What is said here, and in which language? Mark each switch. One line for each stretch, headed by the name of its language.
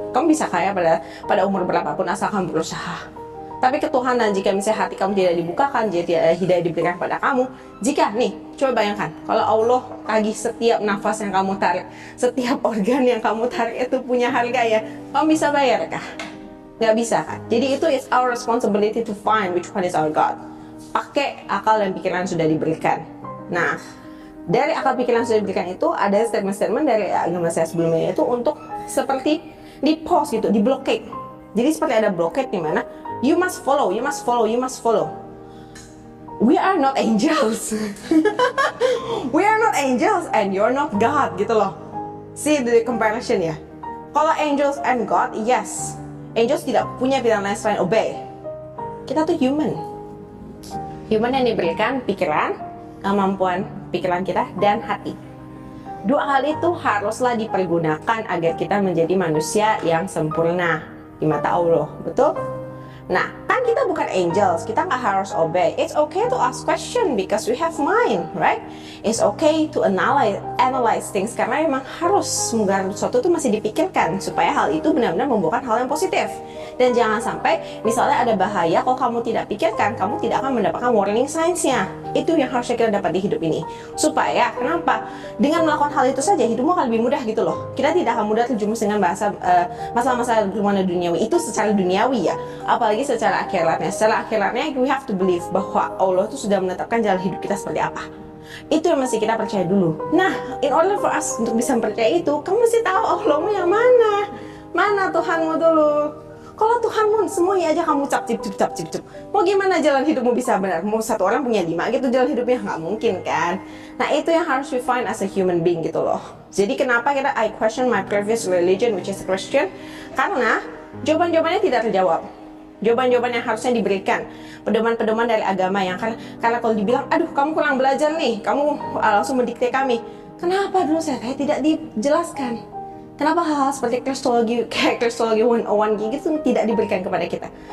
Indonesian: Kamu bisa kaya pada umur berapapun asal kamu berusaha. Tapi ketuhanan, jika misalnya hati kamu tidak dibukakan, jadi hidayah diberikan pada kamu. Jika nih, coba bayangkan, kalau Allah tagih setiap nafas yang kamu tarik, setiap organ yang kamu tarik itu punya harga ya, kamu bisa bayar kah? Nggak bisa kan? Jadi itu
English: is our responsibility to find which one is our God.
Indonesian: Pakai akal dan pikiran sudah diberikan. Nah, dari akal pikiran sudah diberikan itu ada statement-statement dari agama saya sebelumnya itu untuk seperti di pause gitu, di blockade. Jadi seperti ada blockade di mana
English: you must follow, you must follow, you must follow. We are not angels. We are not angels and you're not God gitu loh. See the comparison ya. Kalau angels and God, yes.
Indonesian: Angels tidak punya pilihan lain selain obey. Kita tuh human. Human yang diberikan pikiran, kemampuan pikiran kita, dan hati. Dua hal itu haruslah dipergunakan agar kita menjadi manusia yang sempurna di mata Allah. Betul? Nah, kan kita bukan angels, kita nggak harus obey.
English: It's okay to ask question because we have mind, right? It's okay to analyze things
Indonesian: karena memang harus segala sesuatu itu masih dipikirkan supaya hal itu benar-benar membuahkan hal yang positif. Dan jangan sampai misalnya ada bahaya kalau kamu tidak pikirkan, kamu tidak akan mendapatkan warning signs-nya. Itu yang harusnya kita dapat di hidup ini. Supaya kenapa? Dengan melakukan hal itu saja hidupmu akan lebih mudah gitu loh. Kita tidak akan mudah terjumus dengan masalah-masalah duniawi itu secara duniawi ya. Apalagi secara akhiratnya. Secara akhiratnya
English: we have to believe
Indonesian: bahwa Allah itu sudah menetapkan jalan hidup kita seperti apa. Itu yang mesti kita percaya dulu. Nah,
English: in order for us
Indonesian: untuk bisa percaya itu, kamu mesti tahu Allahmu yang mana. Mana Tuhanmu dulu. Kalau Tuhanmu semuanya aja kamu cap cip. Mau gimana jalan hidupmu bisa benar? Mau satu orang punya 5 gitu jalan hidupnya, nggak mungkin kan? Nah, itu yang harus
English: we find as a human being
Indonesian: gitu loh. Jadi kenapa
English: I question my previous religion which is Christian?
Indonesian: Karena jawaban-jawabannya tidak terjawab. Jawaban-jawaban yang harusnya diberikan, pedoman-pedoman dari agama yang karena kalau dibilang, aduh kamu kurang belajar nih, kamu langsung mendikte kami. Kenapa dulu saya tidak dijelaskan? Kenapa hal-hal seperti Kristologi 101 gitu tidak diberikan kepada kita?